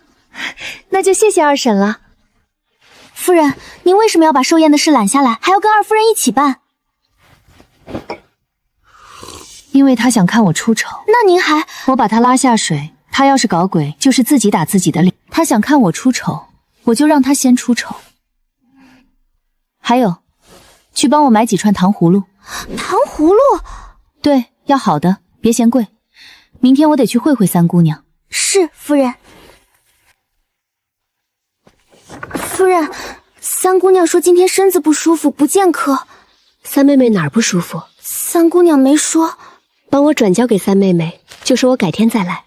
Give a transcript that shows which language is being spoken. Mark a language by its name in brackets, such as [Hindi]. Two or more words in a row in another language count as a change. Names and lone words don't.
[Chinese] 那就謝謝二嬸了。夫人，您為什麼要把寿宴的事揽下來，還要跟二夫人一起辦？因為他想看我出醜。那您還…… 我把他拉下水，他要是搞鬼，就是自己打自己的臉。他想看我出醜，我就讓他先出醜。還有，去幫我買幾串糖葫蘆。糖葫蘆？对，要好的，別嫌貴。明天我得去會會三姑娘。是，夫人。夫人，三姑娘說今天身子不舒服，不见客。三妹妹哪儿不舒服？三姑娘没说。帮我轉交給三妹妹，就說我改天再來。